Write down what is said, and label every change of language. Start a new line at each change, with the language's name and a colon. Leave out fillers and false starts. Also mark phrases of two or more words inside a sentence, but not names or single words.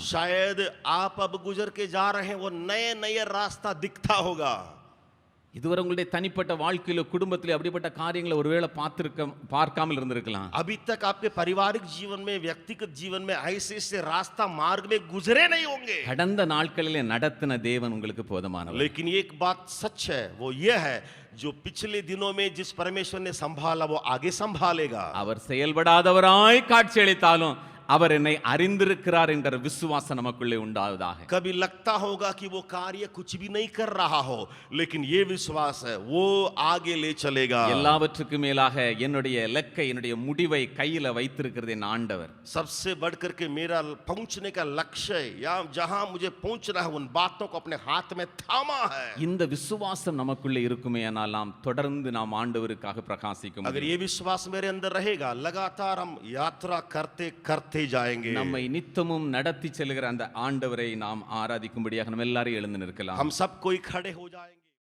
Hindi: शायद आप अब गुजर के जा रहे हैं, वो नए नए रास्ता दिखता होगा.
Tamil: இதுவரை உங்களுடைய தனிப்பட்ட வாழ்க்கையில குடும்பத்திலே அப்படிப்பட்ட காரியங்களை ஒருவேளை பார்க்காமல் இருந்திருக்கலாம்.
Hindi: अभी तक आपके पारिवारिक जीवन में, व्यक्तिगत जीवन में ऐसे से रास्ता मार्ग में गुजरे नहीं होंगे,
Tamil: கடந்த நாட்களிலே நடத்தின தேவன் உங்களுக்கு போதுமானவர்.
Hindi: लेकिन एक बात सच है, वो ये है जो पिछले दिनों में जिस परमेश्वर ने संभाला वो आगे संभालेगा.
Tamil: அவர் செயல்படாதவராய் காட்சியளித்தாலும் அவர் என்னை அறிந்திருக்கிறார் என்கிற விசுவாசம் நமக்குள்ளே உண்டாவதாக.
Hindi: कभी लगता होगा कि वो कार्य कुछ भी नहीं कर रहा हो, लेकिन ये विश्वास है वो आगे ले चलेगा.
Tamil: எல்லாவற்றுக்கும் மேலாக என்னுடைய இலக்கை, என்னுடைய முடிவை கையில வைத்திருக்கிறது என் ஆண்டவர்.
Hindi: सबसे बढ़ करके मेरा पहुंचने का लक्ष्य या जहां मुझे पहुंचना है उन बातों को अपने हाथ में थामा है.
Tamil: இந்த விசுவாசம் நமக்குள்ளே இருக்குமேயானால் நாம் தொடர்ந்து நாம் ஆண்டவருக்காக பிரகாசிக்க
Hindi: अगर
Tamil: முடியும்.
Hindi: ये विश्वास मेरे अंदर रहेगा, लगातार हम यात्रा करते करते जाएंगे.
Tamil: நம்மை நித்தமும் நடத்தி செல்கிற அந்த ஆண்டவரை நாம் ஆராதிக்கும்படியாக நம்ம எல்லாரும் எழுந்து நிற்கலாம்.
Hindi: हम सब कोई खड़े हो जाएंगे.